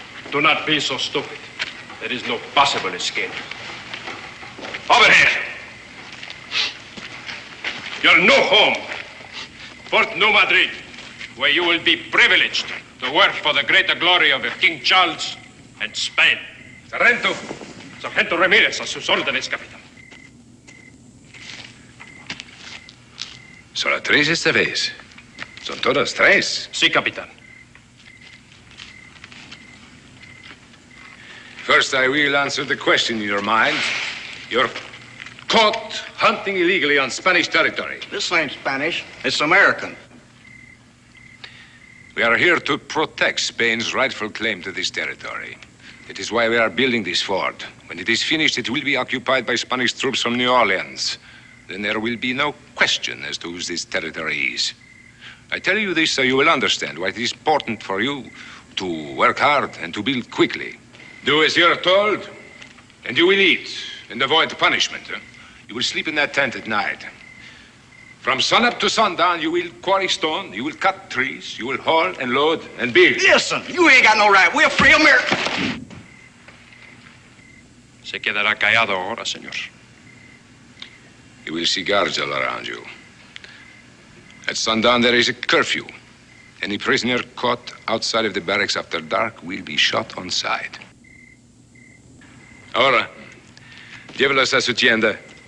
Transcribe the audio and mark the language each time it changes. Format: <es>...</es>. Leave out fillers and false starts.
<en>Do not be so stupid. There is no possible escape. Over here. Your new home, Fort New Madrid, where you will be privileged to work for the greater glory of King Charles and Spain.</en> <es>Sargento Ramírez, a sus órdenes, capitán. Solo tres esta vez. Son todos tres. Sí, capitán.</es> <en>First, I will answer the question in your mind. You're caught hunting illegally on Spanish territory. This ain't Spanish. It's American. We are here to protect Spain's rightful claim to this territory. That is why we are building this fort. When it is finished, it will be occupied by Spanish troops from New Orleans. Then there will be no question as to whose this territory is. I tell you this so you will understand why it is important for you to work hard and to build quickly. Do as you're told, and you will eat and avoid punishment. You will sleep in that tent at night. From sunup to sundown, you will quarry stone, you will cut trees, you will haul and load and build. Listen, you ain't got no right. We're free Americans.</en> <es>Se quedará callado ahora, señor.</es> <en>You will see guards all around you. At sundown, there is a curfew. Any prisoner caught outside of the barracks after dark will be shot on sight.</en> <es>Ahora, llévalos a su tienda.</es>